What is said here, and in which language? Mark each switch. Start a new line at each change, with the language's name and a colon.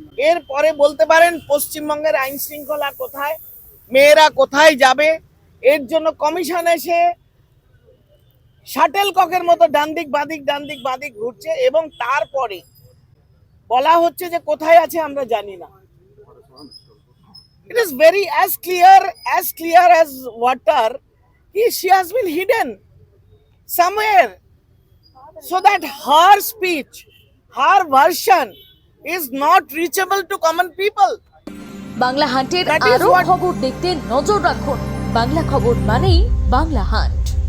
Bangla: এরপরে বলতে পারেন পশ্চিমবঙ্গের আইন শৃঙ্খলা কোথায়, মেয়েরা কোথায় যাবে? এর জন্য কমিশন এসে শাটেল ককের মতো ডান দিক বাদিক ঘুরছে এবং তারপরে বলা হচ্ছে যে কোথায় আছে আমরা জানি না।
English: It is very as clear as water. She has been hidden somewhere so that her speech, her version is not reachable to common people.
Bangla: Bangla হান্টের আরো খবর দেখতে নজর রাখুন। বাংলা খবর মানেই বাংলা হান্ট।